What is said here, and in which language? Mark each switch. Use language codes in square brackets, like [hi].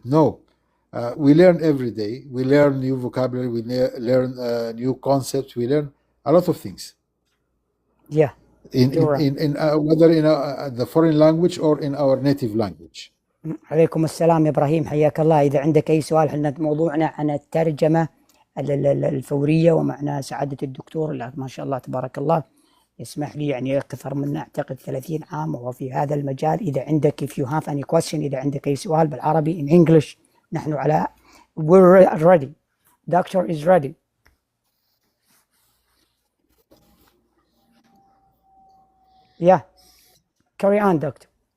[en] No, we learn every day. We learn new vocabulary. We learn new concepts. We learn a lot of things. Yeah. In whether in the foreign language or in our native language. [ar] عليكم السلام يا إبراهيم، حياك الله. إذا عندك أي سؤال، حنا موضوعنا عن الترجمة الفورية، ومعنا سعادة الدكتور ما شاء الله تبارك الله يسمح لي، يعني أكثر من أعتقد 30 عام وهو في هذا المجال. إذا عندك [en] if you have any question، [ar] إذا عندك أي سؤال بالعربي [en] in English، [ar] نحن على [en] we're ready. Doctor is ready. Yeah. Carry on, Doctor.